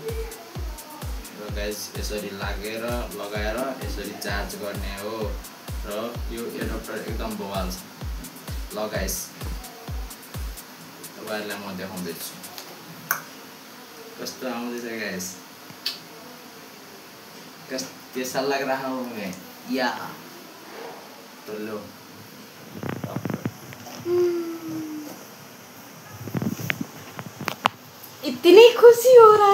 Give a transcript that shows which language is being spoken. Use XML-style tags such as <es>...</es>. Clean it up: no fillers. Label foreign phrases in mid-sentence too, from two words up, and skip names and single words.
<ne>र गाइस यसरी लगाएर यसरी चार्ज गर्ने हो। र यो एडाप्टर एकदम बवाल छ। ल गाइस तपाईहरुलाई म देखाउँदैछु कस्तो आउँदैछ गाइस।</ne> <hi>कैसा लग रहा हूँ मैं, या तो लो इतनी खुशी हो रहा है।</hi>